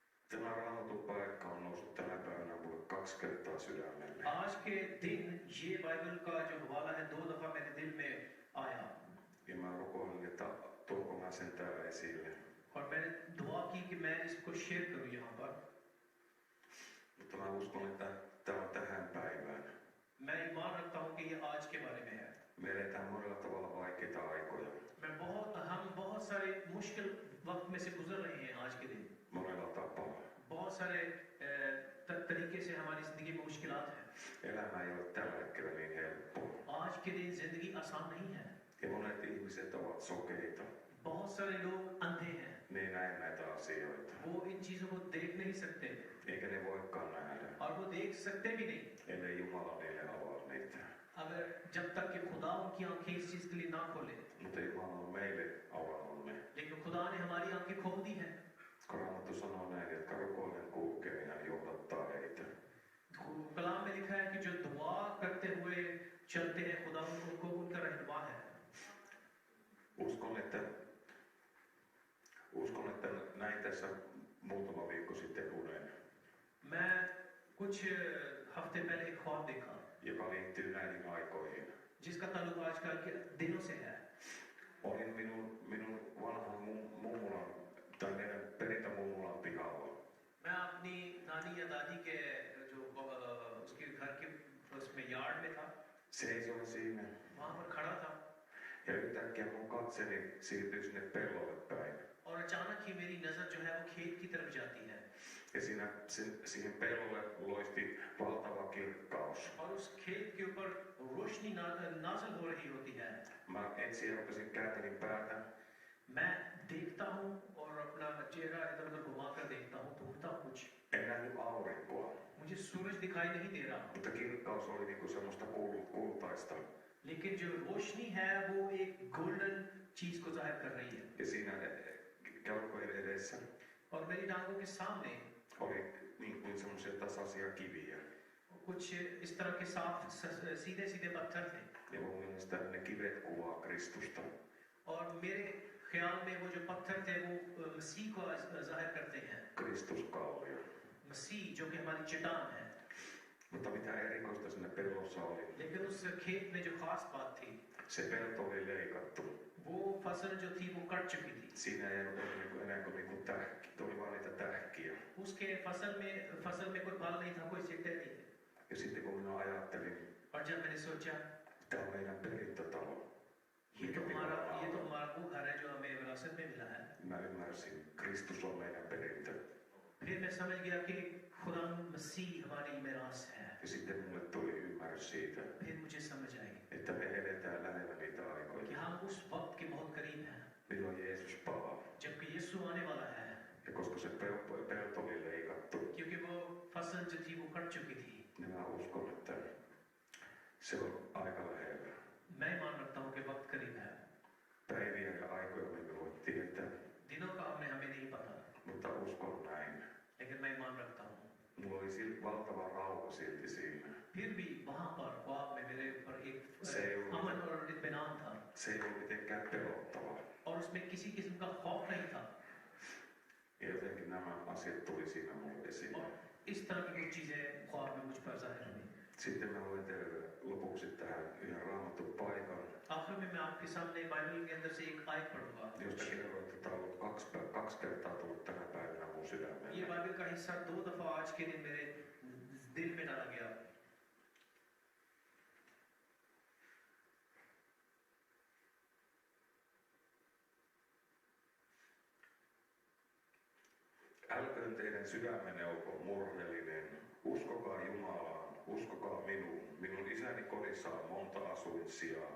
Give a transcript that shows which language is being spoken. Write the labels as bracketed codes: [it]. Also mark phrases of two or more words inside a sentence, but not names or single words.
[fi] Tämä raamatun paikka on noussut tänä päivänä mulle 2 kertaa sydämelle. [hi] आज के दिन ये बाइबल का जो हवाला है 2 दफा मेरे दिल में आया [fi] Ja mä rukoilin, että tuonko mä sen täällä esille. [hi] और मैंने दुआ की कि मैं इसको शेयर करूं यहाँ पर। [fi] Mutta mä uskon, että tämä on tähän päivään. [hi] मैं ईमान रखता हूँ कि ये आज के बारे में है। [fi] Me eletään monella tavalla vaikeita aikoja. [hi] हम बहुत सारे मुश्किल वक्त में से गुजर रहे हैं आज के दिन। [fi] Monella tapaa. [hi] बहुत सारे तरीके से हमारी जिंदगी में मुश्किलात हैं। [fi] Elämä ei ole tällä hetkellä niin helppoa. [hi] आज के दिन जिंदगी आसान नहीं है। [fi] Ja monet ihmiset ovat sokeita. [hi] बहुत सारे लोग अंधे हैं। [fi] Ne ei näe näitä asioita. [hi] वो इन चीजों को देख नहीं सकते [fi] Eikä ne voikaan nähdä, [hi] और वो देख सकते भी नहीं [fi] ellei Jumala niille avaa niitä. [hi] अगर जब तक कि खुदा उनकी आंखें इस चीज के लिए ना खोले। [fi] Mutta Jumala on meille avannut ne. [hi] लेकिन खुदा ने हमारी आंखें खोल दी है। [fi] Kun Raamattu sanoo näin, että rukoilen kulkee, niin hän johdattaa heitä. [hi] कलाम में लिखा है कि जो दुआ करते हुए चलते हैं खुदा उनको उनका रहनुमा है। [fi] Uskon, että näin tässä muutama viikko sitten unen, [hi] मैं कुछ हफ्ते पहले एक ख्वाब देखा [fi] joka liittyy näihin aikoihin. [hi] जिसका ताल्लुक आजकल के दिनों से है। [fi] Olin minun vanhan mummulan tai meidän perintämummulan pihalla. [hi] मैं अपनी नानी या दादी के जो उसके घर के उसमें यार्ड में था। [fi] Seisoin siinä [hi] वहां पर खड़ा था [fi] ja yhtäkkiä mun katseni siirtyi sinne pellolle päin. [hi] और अचानक ही मेरी नजर जो है वो खेत की तरफ जाती है [fi] Ja siihen pellolle loisti valtava kirkkaus. [hi] और उस खेत के ऊपर रोशनी नाज़िल हो रही होती है। [fi] Mä ensin rupesin kääntelin päätä. [hi] मैं देखता हूँ और अपना चेहरा इधर उधर घुमाकर देखता हूँ, ढूंढता हूँ कुछ। [fi] En nähnyt aurinkoa, [hi] मुझे सूरज दिखाई नहीं दे रहा, [fi] mutta kirkkaus oli niinku semmoista kultaista. [hi] लेकिन जो रोशनी है वो एक गोल्डन चीज को जाहिर कर रही है। [fi] Ja siinä jalkojen edessä [hi] और मेरी टांगों के सामने [fi] oli niin kuin semmoisia tasaisia kiviä. [hi] कुछ इस तरह के साफ सीधे सीधे पत्थर थे [fi] Ja mun mielestä ne kivet kuvaa Kristusta. [hi] और मेरे ख्याल में वो जो पत्थर थे वो मसीह को जाहिर करते हैं। [fi] Kristuskallio. [hi] मसीह जो कि हमारी चट्टान है। [fi] Mutta mitä erikoista siinä pellossa oli? [hi] लेकिन उस खेत में जो खास बात थी, [fi] Se pelto oli leikattu. [hi] वो फसल जो थी वो कट चुकी थी। [fi] Siinä ei ollut enää kuin niinku tähki. Tuli vaan niitä tähkiä. [hi] उसके फसल में कोई फल नहीं था, कोई सिट्टे नहीं थे। [fi] Ja sitten kun minä ajattelin, [hi] और जब मैंने सोचा [fi] tämä on meidän perintötalo. [hi] ये तो हमारा वो घर है जो हमें विरासत में मिला है। [fi] Mä ymmärsin, Kristus on meidän perintö. [hi] फिर मैं समझ गया कि खुदा मसीह हमारी मिरास है। [fi] Ja sitten mulle tuli ymmärrys siitä, [hi] फिर मुझे समझ आई [fi] että me eletään lähellä niitä [hi] कि [fi] aikoja, [hi] हम उस वक्त के बहुत करीब हैं [fi] milloin Jeesus palaa. [hi] जबकि यीशु आने वाला है, [fi] Ja koska se pelto oli leikattu, [hi] क्योंकि वो फसल जो थी वो कट चुकी थी। [fi] niin mä uskon, että se on aika lähellä. [hi] मैं मान रखता हूँ कि वक्त करीब है। [fi] Päiviä ja aikoja me emme voi tietää, [hi] दिनों का हमें नहीं पता, [fi] mutta uskon näin. [hi] लेकिन मैं मान रखता हूँ। [fi] Mulla oli valtava rauha silti siinä. [hi] फिर भी वहाँ पर ख्वाब में मेरे ऊपर एक अमन और इत्मीनान था [fi] Se ei ollut mitenkään pelottavaa. [hi] और उसमें किसी किस्म का खौफ नहीं था। [fi] Ja jotenkin nämä asiat tuli siinä mulle esille. [hi] और इस तरह की कुछ चीजें ख्वाब में मुझ पर जाहिर हुई। [fi] Sitten mä luen teille lopuksi tähän yhden raamatun paikan, [hi] आखिर में मैं आपके सामने बाइबल के अंदर से एक आयत पढ़ूंगा। [fi] josta kerroin, että tämä on ollut kaksi kertaa tullut tänä päivänä mun [hi] ये [fi] sydämelle. [hi] बाइबल का हिस्सा 2 दफा आज के दिन मेरे दिल में डाला गया। [fi] Älköön teidän sydämenne olko murheellinen. Uskokaa Jumalaan, uskokaa minuun. Minun isäni kodissa on monta asuinsijaa.